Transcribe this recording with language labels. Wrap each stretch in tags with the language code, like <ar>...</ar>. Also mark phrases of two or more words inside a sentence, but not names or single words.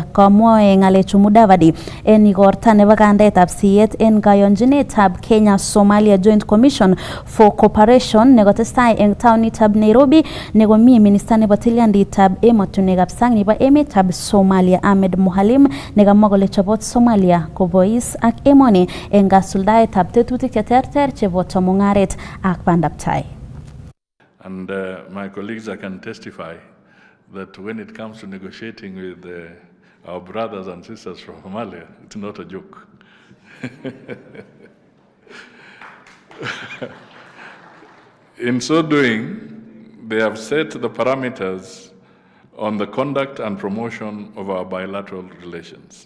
<kln>Kamwoe ng'alechu Mudavadi en igorta nebo kandeetab siyet en kayonjinetab Kenya Somalia Joint Commission for Cooperation nekotestai eng taonitab Nairobi nekomi minista nebo tilyanditab emotinwekab sang nebo emetab Somalia Ahmed Mohalim nekamwa kole chobot Somalia kobois ak emoni eng kasuldaetab tetutik cheterter cheboto mung'aret ak bandaptai.</kln> <en>And my colleagues, I can testify that when it comes to negotiating with our brothers and sisters from Somalia, it's not a joke. In so doing, they have set the parameters on the conduct and promotion of our bilateral relations.</en>